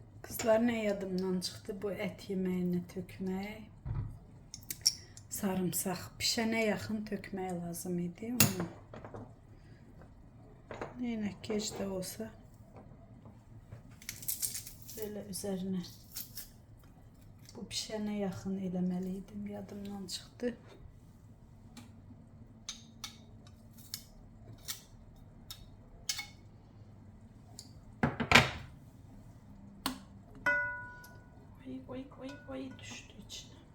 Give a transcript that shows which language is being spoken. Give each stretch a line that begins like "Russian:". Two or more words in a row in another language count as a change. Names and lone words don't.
Azerbaijani: Kızlar, ne yadımdan çıxdı bu ət yeməyini tökmək. Sarımsaq pişənə yaxın tökmək lazım idi onu.
Turkish: Yine gec de olsa böyle üzerine bu pişene yakın eləmeliydim, yadımdan çıktı. Oy düştü içine.